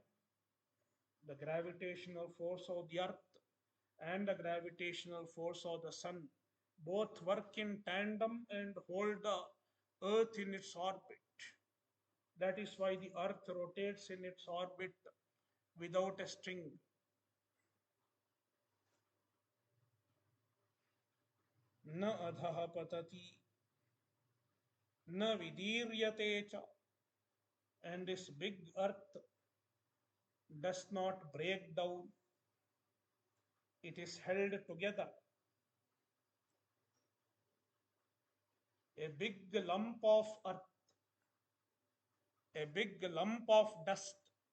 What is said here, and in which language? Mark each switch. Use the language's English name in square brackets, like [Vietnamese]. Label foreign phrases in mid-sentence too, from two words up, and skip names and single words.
[English] The gravitational force of the earth and the gravitational force of the sun both work in tandem and hold the earth in its orbit. That is why the earth rotates in its orbit without a string. [Sanskrit] न अधः पतति न विदीर्यते च, [English] and this big earth does not break down. It is held together. A big lump of earth, a big lump of dust.